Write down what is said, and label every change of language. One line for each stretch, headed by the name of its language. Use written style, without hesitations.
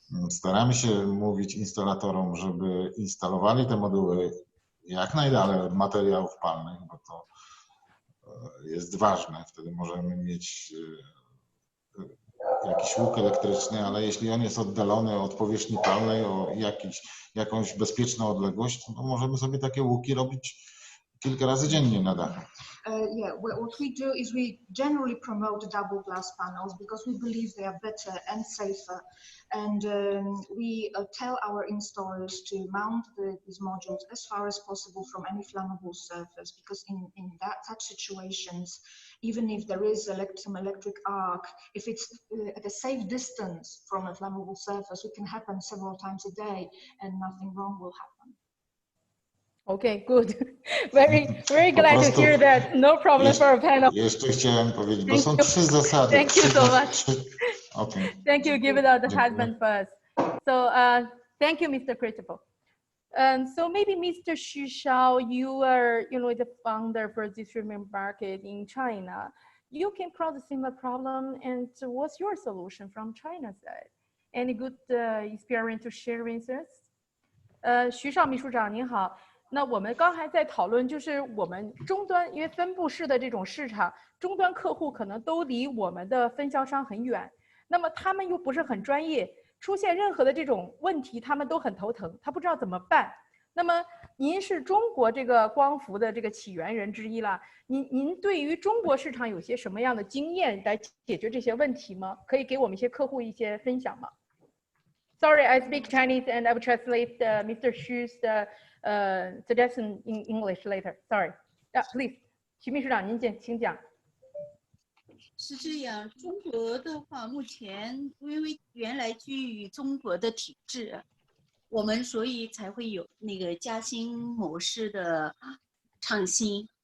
Polish: Staramy się mówić instalatorom, żeby instalowali te moduły jak najdalej od materiałów palnych, bo to jest ważne. Wtedy możemy mieć jakiś łuk elektryczny, ale jeśli on jest oddalony od powierzchni palnej o jakąś bezpieczną odległość, to możemy sobie takie łuki robić kilka razy dziennie na dachu.
English: Yeah, what we do is we generally promote double glass panels because we believe they are better and safer, and we tell our installers to mount these modules as far as possible from any flammable surface, because in such situations, even if there is some electric arc, if it's at a safe distance from a flammable surface, it can happen several times a day and nothing wrong will happen. Okay, good. Very glad to hear that. No problem for a panel.
Polish: Jeszcze chciałem powiedzieć, bo są trzy zasady.
English: Thank you so much. Okay. Thank you. Give it out the husband first. So thank you, Mr. Krzysztof. So maybe Mr. Shao, you are, the founder for distributor market in China. You came across a similar problem, and what's your solution from China side? Any good experience to share with us?
Chinese: 徐少秘书长您好，那我们刚才在讨论，就是我们终端，因为分布式的这种市场，终端客户可能都离我们的分销商很远，那么他们又不是很专业，出现任何的这种问题，他们都很头疼，他不知道怎么办。那么您是中国这个光伏的这个起源人之一了，您对于中国市场有些什么样的经验来解决这些问题吗？可以给我们一些客户一些分享吗？
English: Sorry, I speak Chinese and I will translate Mr. Xu's suggestion in English later. Sorry. Please,
Chinese: 徐秘书长，您请讲。是这样，中国的话，目前因为原来基于中国的体制，我们所以才会有那个加薪模式的创新。